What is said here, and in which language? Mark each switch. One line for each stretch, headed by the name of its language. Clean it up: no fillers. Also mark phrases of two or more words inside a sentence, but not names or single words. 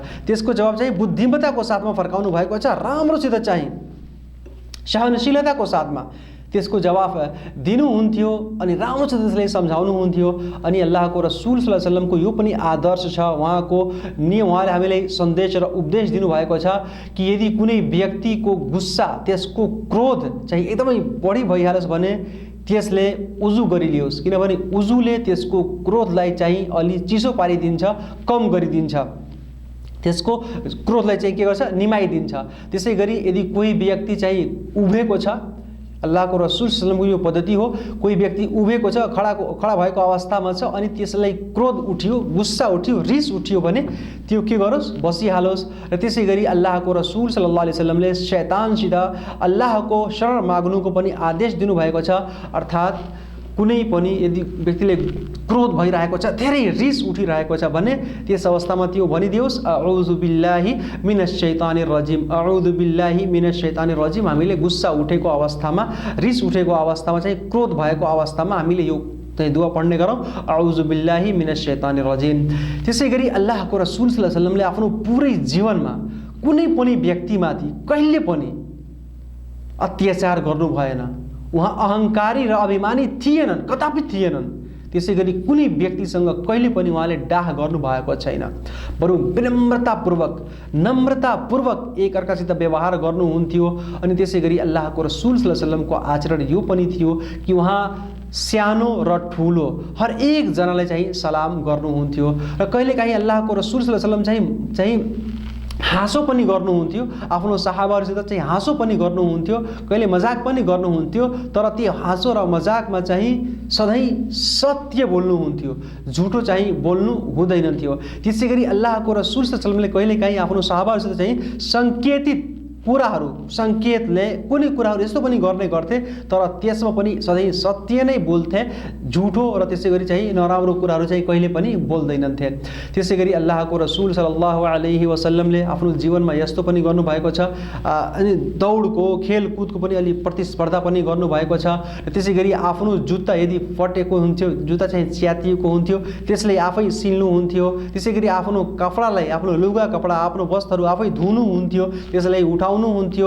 Nepali: त्यसको जवाब चाहिँ बुद्धिमत्ताको साथमा फर्काउनु भएको छ, राम्रोसित चाहिँ सहनशीलताको साथमा त्यसको जवाफ दिनुहुन्थ्यो अनि राम्रोसित त्यसलाई सम्झाउनुहुन्थ्यो। अनि अल्लाहको रसुल
Arabic: صلى الله عليه وسلم
Nepali: यो पनि आदर्श छ, उहाँको नियम, उहाँले हामीलाई सन्देश र उपदेश दिनुभएको छ कि यदि कुनै व्यक्तिको गुस्सा, त्यसको क्रोध चाहिँ एकदमै बढी भइहालोस् भने त्यसले उजु गरिलियोस्, किनभने उजुले त्यसको क्रोधलाई चाहिँ अलि चिसो पारिदिन्छ, कम गरिदिन्छ, त्यसको क्रोधलाई चाहिँ के गर्छ, निमाइदिन्छ। त्यसै गरी यदि कोही व्यक्ति चाहिँ उभेको छ, अल्लाहको रसुल
Arabic: صلى الله عليه وسلم
Nepali: यो पद्धति हो, कोही व्यक्ति उभेको छ, खडा भएको अवस्थामा छ अनि त्यसलाई क्रोध उठ्यो, गुस्सा उठ्यो, रिस उठ्यो भने त्यो के गरोस्, बसिहालोस्। र त्यसै गरी अल्लाहको रसुल
Arabic: صلى الله عليه وسلم
Nepali: शैतानसित अल्लाहको शरण माग्नुको पनि आदेश दिनुभएको छ। अर्थात् कुनै पनि यदि व्यक्तिले क्रोध भइरहेको छ, धेरै रिस उठिरहेको छ भने त्यस अवस्थामा त्यो भनिदियोस्,
Arabic: أعوذ بالله من الشيطان الرجيم, أعوذ بالله من الشيطان الرجيم.
Nepali: हामीले गुस्सा उठेको अवस्थामा, रिस उठेको अवस्थामा चाहिँ, क्रोध भएको अवस्थामा हामीले यो चाहिँ दुआ पढ्ने गरौँ,
Arabic: أعوذ بالله من الشيطان الرجيم.
Nepali: त्यसै गरी अल्लाहको रसुल
Arabic: صلى الله عليه وسلم
Nepali: आफ्नो पुरै जीवनमा कुनै पनि व्यक्तिमाथि कहिले पनि अत्याचार गर्नु भएन। उहाँ अहङ्कारी र अभिमानी थिएनन्, कदापि थिएनन्। त्यसै गरी कुनै व्यक्तिसँग कहिले पनि उहाँले डाह गर्नुभएको छैन, बरु विनम्रतापूर्वक, नम्रतापूर्वक एकअर्कासित व्यवहार गर्नुहुन्थ्यो। अनि त्यसै गरी अल्लाहको रसुल
Arabic: صلى الله عليه وسلم
Nepali: आचरण यो पनि थियो कि उहाँ सानो र ठुलो हर एकजनालाई चाहिँ सलाम गर्नुहुन्थ्यो। र कहिलेकाहीँ अल्लाहको रसुल
Arabic: صلى الله عليه وسلم
Nepali: चाहिँ हाँसो पनि गर्नुहुन्थ्यो, आफ्नो साहाबाहरूसित चाहिँ हाँसो पनि गर्नुहुन्थ्यो, कहिले मजाक पनि गर्नुहुन्थ्यो, तर त्यो हाँसो र मजाकमा चाहिँ सधैँ सत्य बोल्नुहुन्थ्यो, झुटो चाहिँ बोल्नु हुँदैन थियो। त्यसै गरी अल्लाहको रसुल
Arabic: صلى الله عليه وسلم
Nepali: कहिलेकाहीँ आफ्नो साहाबाहरूसित चाहिँ सङ्केतित कुराहरू, सङ्केतले कुनै कुराहरू यस्तो पनि गर्ने गर्थे, तर त्यसमा पनि सधैँ सत्य नै बोल्थे, झुटो र त्यसै गरी चाहिँ नराम्रो कुराहरू चाहिँ कहिले पनि बोल्दैनथे। त्यसै गरी अल्लाहको रसुल
Arabic: صلى الله عليه وسلم
Nepali: आफ्नो जीवनमा यस्तो पनि गर्नुभएको छ, अनि दौडको, खेलकुदको पनि अलि प्रतिस्पर्धा पनि गर्नुभएको छ। त्यसै गरी आफ्नो जुत्ता यदि फटेको हुन्थ्यो, जुत्ता चाहिँ च्यातिएको हुन्थ्यो, त्यसलाई आफै सिल्नुहुन्थ्यो। त्यसै गरी आफ्नो कपडालाई, आफ्नो लुगा कपडा, आफ्नो वस्त्रहरू आफै धुनुहुन्थ्यो, त्यसलाई उठाउनुहुन्थ्यो।